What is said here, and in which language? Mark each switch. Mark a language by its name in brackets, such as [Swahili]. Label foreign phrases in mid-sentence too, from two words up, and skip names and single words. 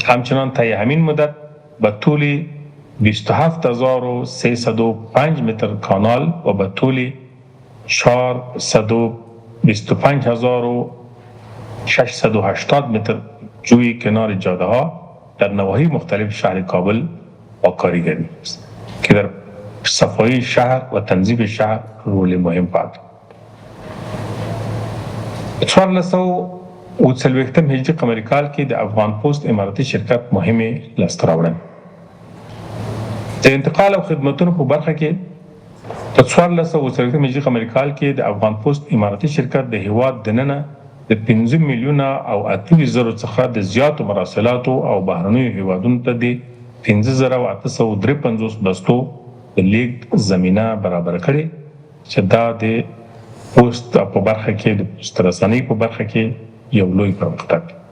[Persian] همچنان طی همین مدت به طول 27305 متر کانال و به طول 425680 متر جوی کنار جاده ها در نواحی مختلف شهر کابل واکاری گردیده است که در صفایی شهر و تنظیم شهر رول مهم پات. [Pashto] 1440 هجری قمری کال کې د افغان پوسټ اماراتي شرکت مهمه لاسته راوړنې د انتقال او خدماتو په برخه کې په 1440 هجری قمری کال کې د افغان پوسټ اماراتي شرکت د هیواد دننه د 5 میلیونه او 800 څخه د زیاتو مراسلاتو او بهرنیو هیوادونو ته د 15853 بستو د لیږد زمینه برابر کړي چې دا د پوسټ په برخه کې د پوسټ رسنۍ په برخه کې یو لوی پرمختګ